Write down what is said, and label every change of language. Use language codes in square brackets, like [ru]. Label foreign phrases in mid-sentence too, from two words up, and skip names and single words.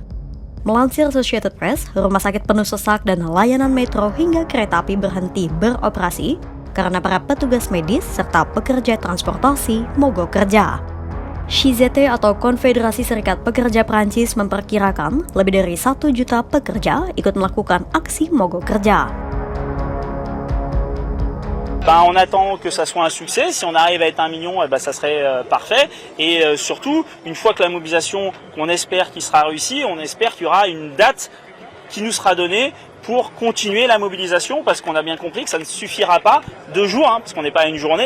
[id] Melansir Associated Press, rumah sakit penuh sesak dan layanan metro hingga kereta api berhenti beroperasi karena para petugas medis serta pekerja transportasi mogok kerja. CGT atau Konfederasi Serikat Pekerja Prancis memperkirakan lebih dari 1 juta pekerja ikut melakukan aksi mogok kerja. [fr] On attend que ça soit un succès. Si on arrive à être 1 million, ça serait parfait. Et surtout, une fois que la mobilisation, on espère qu'il sera réussi, on espère qu'il y aura une date qui nous sera donnée pour continuer la mobilisation, parce qu'on a bien compris que ça ne suffira pas 2 jours, parce qu'on n'est pas à une journée.